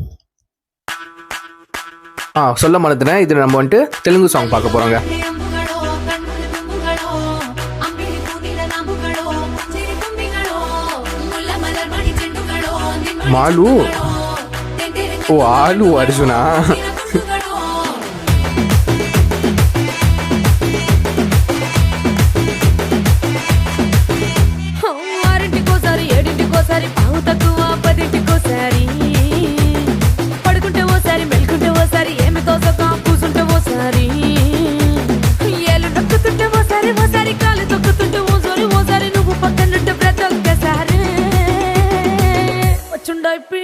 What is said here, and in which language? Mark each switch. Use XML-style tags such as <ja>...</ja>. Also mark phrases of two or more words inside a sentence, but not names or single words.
<ta>சொல்ல மறந்துட்டேன், இது நம்ம வந்துட்டு தெலுங்கு சாங் பார்க்க போறோங்க. மாலு, ஓ ஆலு அர்ஜுனா.</ta> <te>ఆరింటికోసారి ఏడింటికోసారి పావు తక్కువ 10ంటికోసారి పడుకుంటే ఓసారి మెలుకుంటే ఓసారి ఏమి తోసక కూసుంటే ఓసారి ఏలు నొక్కుతుంటే ఓసారి ఓసారి కాలు తొక్కుతుంటే ఓసారి నువ్వు పక్కనుంటే ప్రతి ఒక్కసారి వచ్చుండాయి</te>